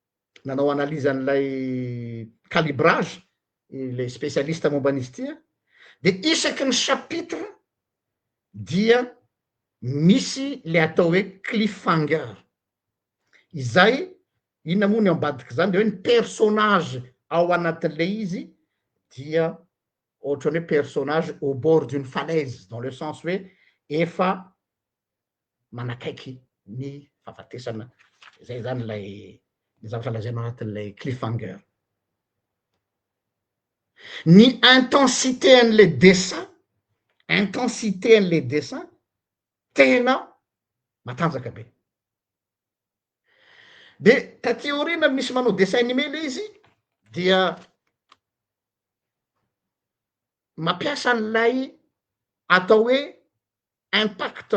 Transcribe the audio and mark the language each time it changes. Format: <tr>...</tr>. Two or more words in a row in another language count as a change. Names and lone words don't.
<mg>nanao analyse an'ilay calibrage</mg> <fr>le spécialiste</fr> <mg>momba an'izy ity de isaky ny chapitre dia misy le atao hoe cliffhanger izay inona moa ny ambadiky zany de hoe ny personnage ao anatin'le izy dia ohatrany hoe</mg> <fr>personnage au bord d'une falaise dans le sens</fr> <mg>hoe efa manakaiky ny fahafatesana zay zany lay ny zavatra lazaina anatin'lay cliffhanger ny intensité an'le dessin intensité an'le dessin tena matanjaka be de taty aorina misy manao</mg> <fr>dessin animé</fr> <mg>le izy dia mampiasa an'lay atao hoe impact</mg>